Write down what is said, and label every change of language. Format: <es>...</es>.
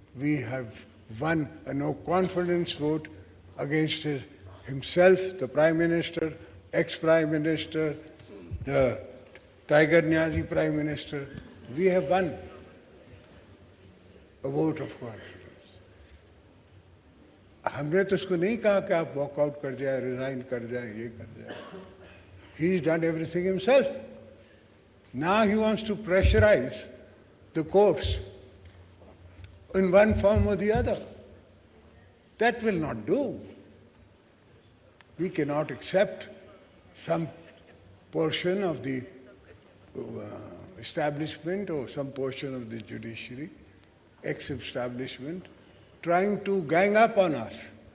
<en>We have won a no confidence vote against himself, the Prime Minister, ex-Prime Minister, the Tiger Niazi Prime Minister. We have won a vote of confidence.</en> <ur>ہم نے تو اس کو نہیں کہا کہ آپ walk out کر جائیں, ریزائن کر جائیں, یہ کر جائیں.</ur> <en>He's done everything himself. Now he wants to pressurize the courts in one form or the other. That will not do. We cannot accept some portion of the establishment or some portion of the judiciary, ex-establishment, trying to gang up on us.</en>